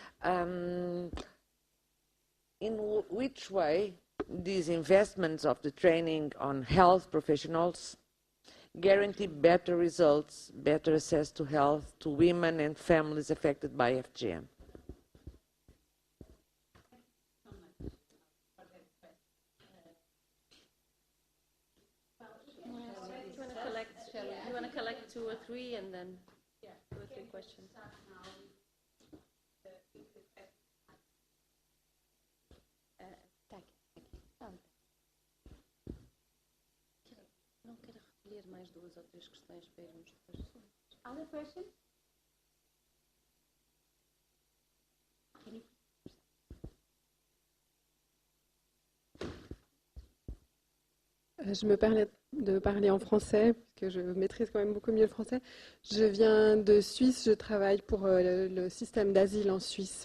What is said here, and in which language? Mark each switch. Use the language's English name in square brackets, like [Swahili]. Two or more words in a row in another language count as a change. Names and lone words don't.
[English] In which way these investments of the training on health professionals guarantee better results, better access to health to women and families affected by FGM? You want to collect 2 or 3 and then 2 or 3 questions? [Portuguese] Não quero recolher mais 2 ou 3 questões para irmos depois. [English] Other questions? [French] Je me permets de parler en français, parce que je maîtrise quand même beaucoup mieux le français. Je viens de Suisse, je travaille pour le système d'asile en Suisse.